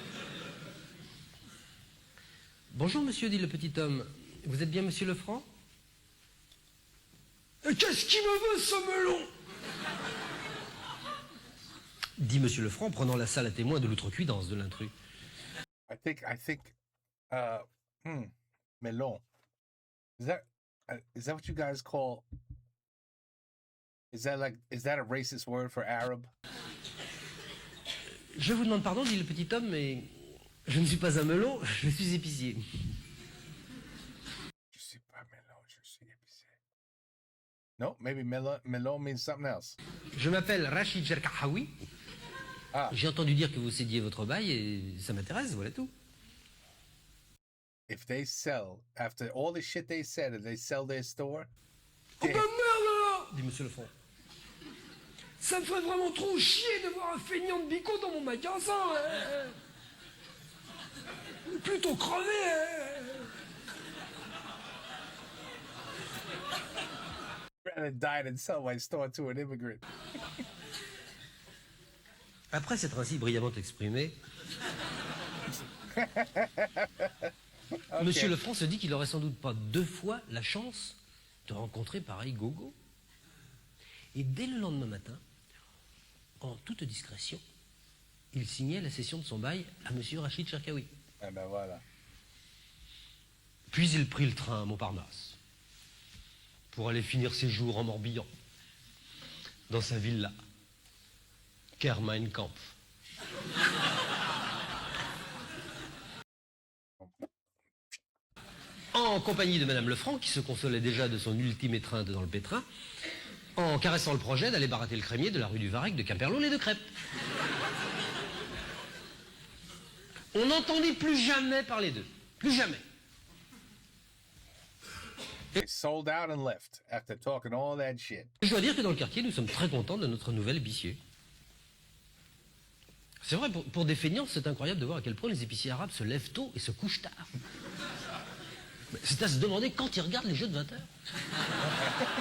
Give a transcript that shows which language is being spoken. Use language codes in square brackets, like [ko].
[fr] « Bonjour, monsieur, dit le petit homme. Vous êtes bien monsieur Lefranc ?»« Qu'est-ce qui me veut, ce melon ?» dit monsieur Lefranc, prenant la salle à témoin de l'outrecuidance de l'intrus. [en] I think, melon. Is that what you guys call? Is that a racist word for Arab? [fr] Je vous demande pardon, dit le petit homme, mais je ne suis pas un melon, je suis épicier. Je suis pas melon, je suis épicier. [en] No, maybe melon means something else. [fr] Je m'appelle Rachid Cherkaoui. Ah. J'ai entendu dire que vous cédiez votre bail et ça m'intéresse, voilà tout. [en] If they sell, after all the shit they said, if they sell their store... [fr] Oh ben merde là, dit monsieur Lefranc. Ça me ferait vraiment trop chier de voir un feignant de bico dans mon magasin. Plutôt crevé. [en] Rather die than sell my store to an immigrant. [fr] Après s'être ainsi brillamment exprimé, okay. Monsieur Lefranc se dit qu'il n'aurait sans doute pas 2 fois la chance de rencontrer pareil gogo. Et dès le lendemain matin, en toute discrétion, il signait la cession de son bail à monsieur Rachid Cherkaoui. Ah ben voilà. Puis il prit le train à Montparnasse pour aller finir ses jours en Morbihan, dans sa villa, Ker Mein Kampf. En compagnie de Madame Lefranc, qui se consolait déjà de son ultime étreinte dans le pétrin, en caressant le projet d'aller barater le crémier de la rue du Varec de Quimperlé et de Crêpes. On n'entendait plus jamais parler d'eux. Plus jamais. [en] They sold out and left after talking all that shit. [fr] Je dois dire que dans le quartier, nous sommes très contents de notre nouvel épicier. C'est vrai, pour des feignants, c'est incroyable de voir à quel point les épiciers arabes se lèvent tôt et se couchent tard. C'est à se demander quand ils regardent les jeux de 20 heures.